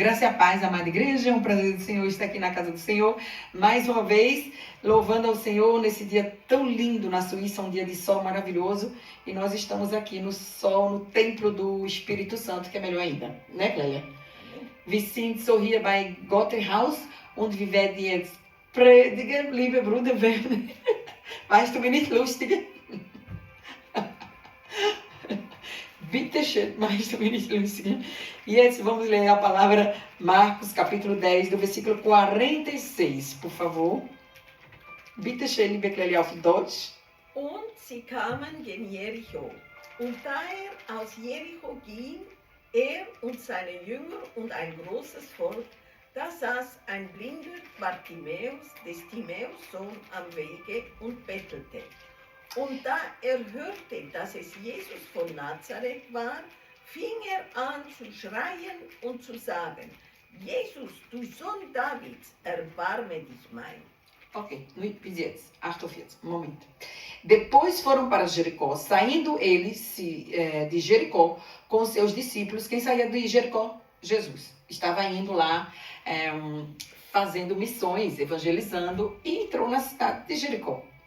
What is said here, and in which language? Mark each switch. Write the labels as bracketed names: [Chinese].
[Portuguese] Graça e a paz, amada igreja, é um prazer do Senhor estar aqui na casa do Senhor, mais uma vez, louvando ao Senhor nesse dia tão lindo na Suíça, um dia de sol maravilhoso, e nós estamos aqui no sol, no templo do Espírito Santo, que é melhor ainda, né, Clélia? [German] Wir sind so hier bei Gotteshaus und wir werden jetzt predigen, liebe Bruder, weißt du, bin ich lustig? Bitte schön, weißt du, bin ich lustig? [Portuguese] E jetzt vamos ler a palavra Marcos, capítulo 10, do versículo 46, por favor. [German] Bitte schön, liebe Clélia, auf Deutsch. Und sie kamen gen Jericho. Und da aus Jericho ging, er und seine Jünger und ein großes Volk, da saß ein blinder Bartimäus, des Timäus Sohn, am Wege und bettelte. Und da hörte, dass es Jesus von Nazareth war, fing an zu schreien und zu sagen: Jesus, du Sohn Davids, erbarme dich mein. Ok, bis jetzt, 48, momento. [Portuguese] Depois foram para Jericó, saindo eles de Jericó com seus discípulos. Quem saía de Jericó? Jesus. Estava indo lá fazendo missões, evangelizando, e entrou na cidade de Jericó.